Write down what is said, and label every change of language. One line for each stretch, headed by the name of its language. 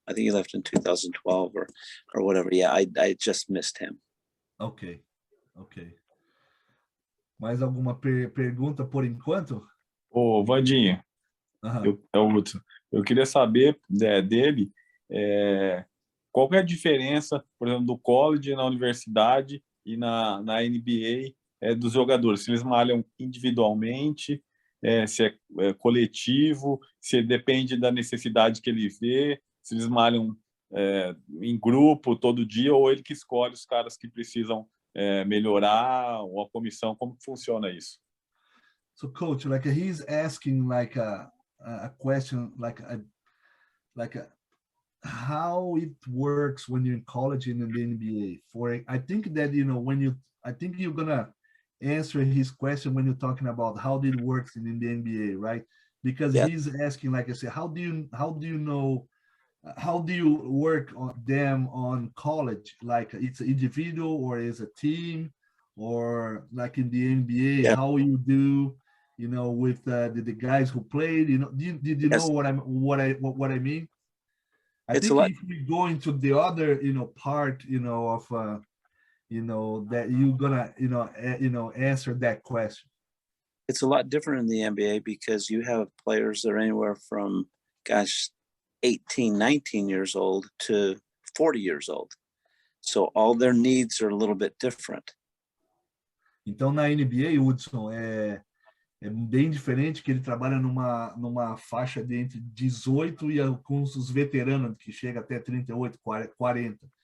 English: I think he left in 2012 or whatever. Yeah, I just missed him. Ok.
Portuguese: Mais alguma pergunta por enquanto? Ô, Vandinho, é o Hudson. Eu queria saber dele qual é a diferença, por exemplo, do college na universidade e na NBA dos jogadores. Se eles malham individualmente, se é coletivo, se depende da necessidade que ele vê, se eles malham em grupo todo dia, ou ele que escolhe os caras que precisam melhorar, ou a comissão, como que funciona isso?
English: So coach, like he's asking like a question like how it works when you're in college and in the NBA. I think that, you know, I think you're gonna answer his question when you're talking about how it works in the NBA, right? Because he's asking, like I said, how do you know, how do you work on them on college? Like it's an individual or is a team, or like in the NBA, how you do, you know, with the guys who played, you know, did you know what I mean? I think if we go into the other, you know, part, you know, of, you know, that you're gonna, you know, answer that question. It's a lot different in the NBA because you have players that are anywhere from, 18, 19 years old to 40 years old. So all their needs are a little bit different.
Portuguese: Então, na NBA, Hudson, é bem diferente, que ele trabalha numa faixa de entre 18 e com os veteranos, que chega até 38, 40.